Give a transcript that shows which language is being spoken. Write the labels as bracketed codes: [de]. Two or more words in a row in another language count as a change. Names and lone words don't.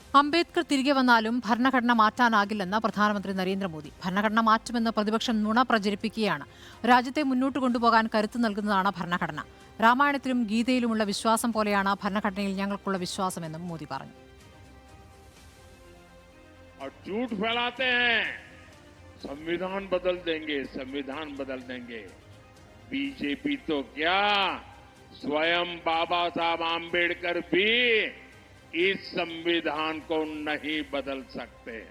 [ml] അംബേദ്കർ തിരികെ വന്നാലും ഭരണഘടന മാറ്റാനാകില്ലെന്ന് പ്രധാനമന്ത്രി നരേന്ദ്രമോദി. ഭരണഘടന മാറ്റുമെന്ന് പ്രതിപക്ഷം നുണ പ്രചരിപ്പിക്കുകയാണ്. രാജ്യത്തെ മുന്നോട്ട് കൊണ്ടുപോകാൻ കരുത്ത് നൽകുന്നതാണ് ഭരണഘടന. രാമായണത്തിലും ഗീതയിലുമുള്ള വിശ്വാസം പോലെയാണ് ഭരണഘടനയിൽ ഞങ്ങൾക്കുള്ള വിശ്വാസമെന്നും മോദി പറഞ്ഞു. [hi] झूठ फैलाते हैं, संविधान बदल देंगे, संविधान बदल देंगे। बीजेपी तो क्या, स्वयं बाबा साहब आंबेडकर भी इस संविधान को नहीं बदल सकते हैं।